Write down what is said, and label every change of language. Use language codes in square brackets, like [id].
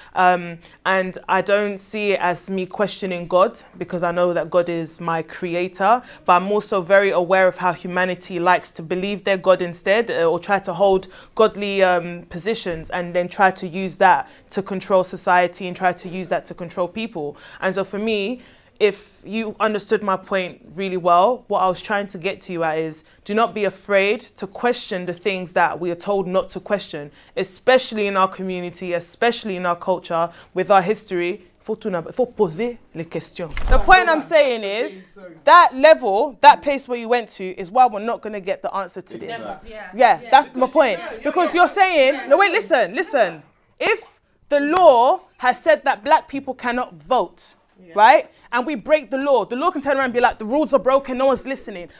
[en] And I don't see it as me questioning God, because I know that God is my creator, but I'm also very aware of how humanity likes to believe they're God instead, or try to hold godly positions and then try to use that to control society and try to use that to control people. And so for me, if you understood my point really well, what I was trying to get to you at is, do not be afraid to question the things that we are told not to question, especially in our community, especially in our culture, with our history. [fr] faut poser les questions. [en] The point I'm saying is, that level, that place where you went to is why we're not going to get the answer to this. Yeah, that's my point. Because you're saying, no wait, listen. If the law has said that black people cannot vote, right? and we break the law can turn around and be like, the rules are broken, no one's listening.